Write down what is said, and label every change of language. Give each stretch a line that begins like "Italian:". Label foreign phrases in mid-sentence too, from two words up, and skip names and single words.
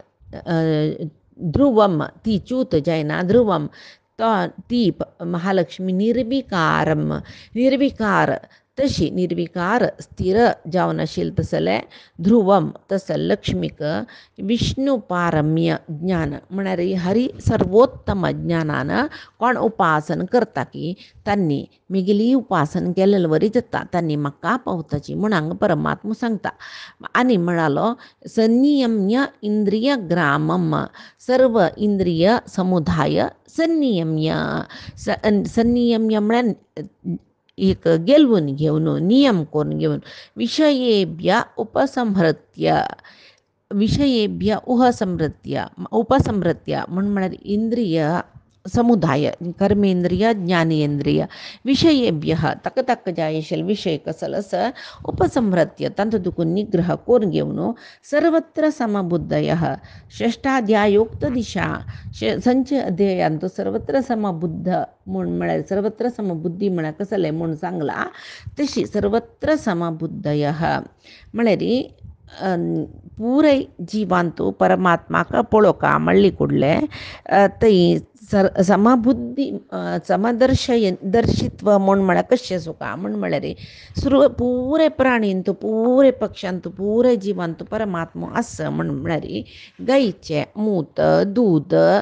Konkani: ध्रुवम ती च्यूत जायना ध्रुवम तो ती महालक्ष्मी निर्विकारम निर्विकार तशी निर्विकार स्थिर जावन आशिल्ली तसले ध्रुवम तसं लक्ष्मीक विष्णू पारम्य ज्ञान म्हळ्यार हरी सर्वोत्तम ज्ञानान कोण उपासन करता की तांणी मिगिली उपासन केलेलं वरी जाता तांणी म्हाका पावताची म्हूण हांगा परमात्मा सांगता आनी म्हणालो
Sanskrit: संनियम्य इंद्रिय ग्रामम
Konkani: सर्व इंद्रिय समुदाय संनियम्य संनियम्य म्हळ्यार एक गेलवून घेवन नियम करून घेवन
Sanskrit: विषयेभ्य उपसंहृत्य विषयेभ्य उपसंहृत्य
Konkani: म्हळ्यार इंद्रिय समुदाय कर्मेंद्रिय ज्ञानेंद्रिय विषयेभ्य ताका ताका जाय आशिल्ले विशय कसलस उपसंहृत्य तांचो दुखून निग्रह करून घेवन
Sanskrit: सर्वत्र समबुद्धय षष्ठाध्यायोक्त
Konkani: दिशा संच अध्यायांत सर्वत्र समबुद्ध म्हूण म्हळ्यार सर्वत्र समबुद्धी म्हळ्यार कसले म्हूण सांगला तशी
Sanskrit: सर्वत्र समबुद्धय
Konkani: म्हळ्यार पुराय जिवांतू परमात्माक पळोवका म्हणली कुडले थंय समबुद्धी दर्शित्व म्हूण म्हळ्यार कशें सुका म्हूण म्हळ्यार पुरे प्राणींतू पुरे पक्ष्यांतू पुरे जिवांतू परमात्मा आस म्हूण म्हळ्यार गायीचें मूत दूद